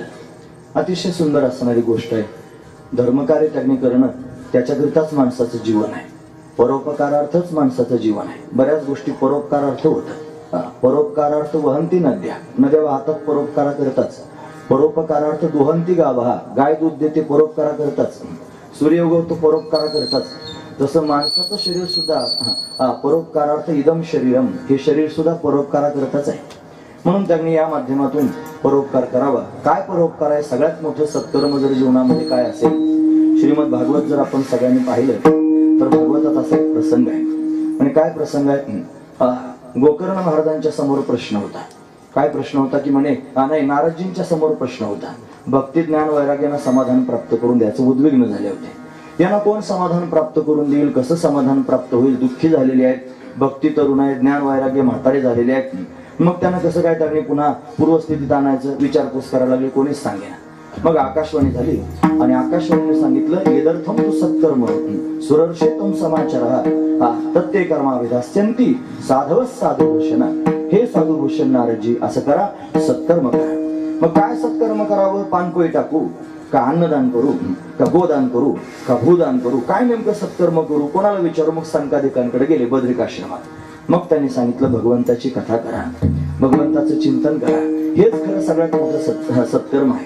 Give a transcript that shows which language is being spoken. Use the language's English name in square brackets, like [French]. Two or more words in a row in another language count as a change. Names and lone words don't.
[Marathi] अतिशय सुंदर असणारी गोष्ट आहे। धर्मकार्य त्यांनी करणं त्याच्याकरिताच माणसाचं जीवन आहे, परोपकारार्थच माणसाचं जीवन आहे। बऱ्याच गोष्टी परोपकारार्थ होतात, [Sanskrit] परोपकारार्थ वहंती नद्या, [Marathi] नद्या वाहतात परोपकारा करताच, [Sanskrit] परोपकारार्थ दुहंती गावहा, [Marathi] गाय दूध देते परोपकारा करताच, सूर्य उगवतो परोपकारा करताच, तसं माणसाचं शरीर सुद्धा [Sanskrit] परोपकारार्थ इदम शरीरम, [Marathi] हे शरीर सुद्धा परोपकारा करताच आहे। म्हणून त्यांनी या माध्यमातून परोपकार करावा। काय परोपकार आहे? सगळ्यात मोठं सत्कर्म जर जीवनामध्ये काय असेल, श्रीमद भागवत जर आपण सगळ्यांनी पाहिलं तर भागवतात असा एक प्रसंग आहे। आणि काय प्रसंग आहे? गोकर्ण महाराजांच्या समोर प्रश्न होता। काय प्रश्न होता की म्हणे नाही, नारदजींच्या समोर प्रश्न होता। भक्ती ज्ञान वैराग्यानं समाधान प्राप्त करून द्यायचं उद्विग्न झाले होते। यांना कोण समाधान प्राप्त करून देईल, कसं समाधान प्राप्त होईल, दुःखी झालेले आहेत, भक्ती तरुण आहे, ज्ञान वैराग्य म्हातारे झालेले आहेत, मग त्यांना कसं काय त्यांनी पुन्हा पूर्वस्थितीत आणायचं विचारपूस करायला लागली, कोणीच सांगेना. मग आकाशवाणी झाली आणि आकाशवाणीने सांगितलं, [Sanskrit] येदर्थम तू सत्कर्म सुरर्षेतम समाचार तत्ते कर्माविधास्यंती साधवस साधुभूषण. [Marathi] हे साधुभूषण नारदजी असं करा, सत्कर्म करा. मग काय सत्कर्म करावं? पानपोई टाकू का, अन्नदान करू का, गोदान करू का, भूदान करू, काय नेमकं सत्कर्म करू, कोणाला विचारू? मग संकादिकांकडे गेले बद्रिकाश्रमात. मग त्यांनी सांगितलं, भगवंताची कथा करा, भगवंताचं चिंतन करा, हेच खरं सगळ्यात मोठं सत्कर्म आहे.